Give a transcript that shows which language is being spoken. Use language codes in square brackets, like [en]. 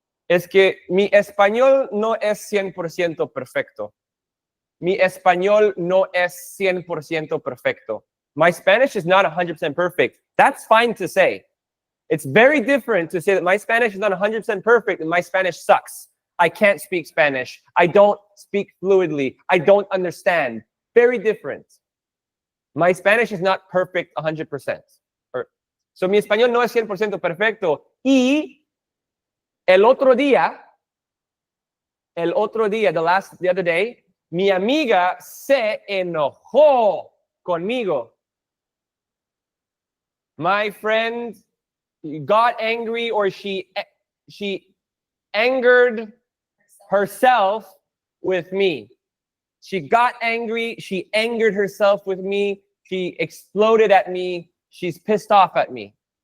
[es] es que mi español no es 100% perfecto. Mi español no es 100% perfecto. [en] My Spanish is not 100% perfect. That's fine to say. It's very different to say that my Spanish is not 100% perfect and my Spanish sucks. I can't speak Spanish. I don't speak fluidly. I don't understand. Very different. My Spanish is not perfect 100%. So [es] mi español no es 100% perfecto. Y el otro día, [en] the other day, [es] mi amiga se enojó conmigo. [en] My friend got angry, or she angered herself with me. She got angry, she angered herself with me, she exploded at me, she's pissed off at me.